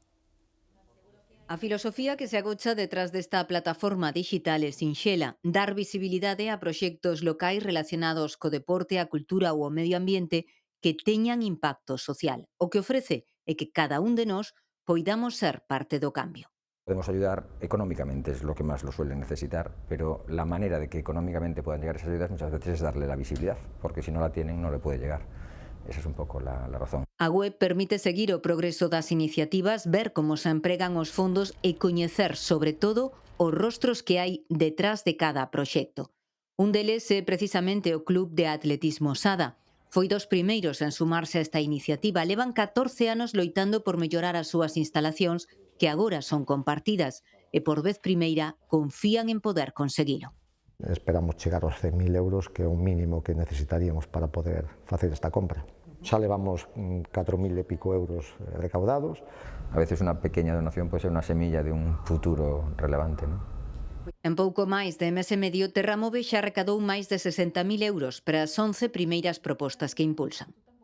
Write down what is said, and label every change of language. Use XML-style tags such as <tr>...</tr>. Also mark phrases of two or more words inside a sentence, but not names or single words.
<gl>A filosofía que se agocha detrás desta plataforma digital é sinxela, dar visibilidade a proxectos locais relacionados co deporte, a cultura ou o medio ambiente que teñan impacto social. O que ofrece é que cada un de nós poidamos ser parte do cambio.</gl> <es>Podemos ayudar económicamente, es lo que más lo suelen necesitar, pero la manera de que económicamente puedan llegar esas ayudas muchas veces es darle la visibilidad, porque si no la tienen no le puede llegar. Esa es un poco la razón.</es> <gl>A web permite seguir o progreso das iniciativas, ver como se empregan os fondos e coñecer, sobre todo, os rostros que hai detrás de cada proxecto. Un deles é precisamente o Club de Atletismo Sada. Foi dos primeiros en sumarse a esta iniciativa. Levan 14 anos loitando por mellorar as súas instalacións, que agora son compartidas, e por vez primeira confían en poder conseguilo. Esperamos chegar aos 100.000 euros, que é o mínimo que necesitaríamos para poder facer esta compra. Xa levamos 4.000 e pico euros recaudados.</gl> <es>A veces una pequeña donación puede ser una semilla de un futuro relevante, ¿no?</es> <gl>En pouco máis de mes e medio, Terramove xa recadou máis de 60.000 euros para as 11 primeiras propostas que impulsan.</gl>